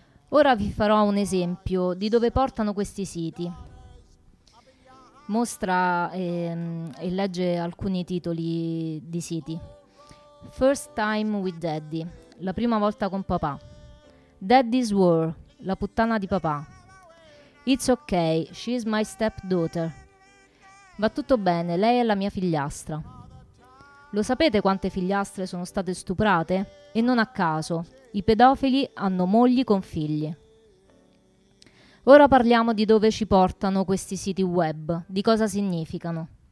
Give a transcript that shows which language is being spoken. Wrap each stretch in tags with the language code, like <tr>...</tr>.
<it>Ora vi farò un esempio di dove portano questi siti. Mostra e legge alcuni titoli di siti.</it> <en>First Time with Daddy,</en> <it>la prima volta con papà.</it> <en>Daddy's War,</en> <it>la puttana di papà.</it> <en>It's okay, she's my stepdaughter.</en> <it>Va tutto bene, lei è la mia figliastra. Lo sapete quante figliastre sono state stuprate? E non a caso, i pedofili hanno mogli con figli. Ora parliamo di dove ci portano questi siti web, di cosa significano.</it>